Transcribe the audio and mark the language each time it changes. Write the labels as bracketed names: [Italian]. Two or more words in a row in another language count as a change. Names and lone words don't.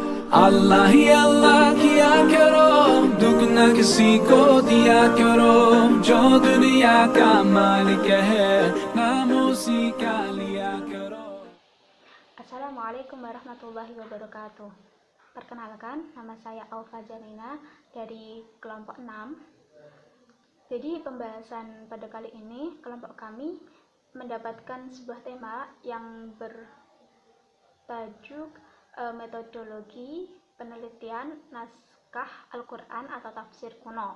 [Hindi] अल्लाह ही अल्लाह किया करो, दुख न किसी को दिया करो, जो दुनिया का मालिक है नाम उसी का लिया करो. [Arabic] السلام عليكم ورحمة الله وبركاته. [Indonesian] Perkenalkan, nama saya Aufa Janina dari kelompok 6. Jadi pembahasan pada kali ini kelompok kami mendapatkan sebuah tema yang bertajuk metodologi penelitian naskah Al-Quran atau tafsir kuno.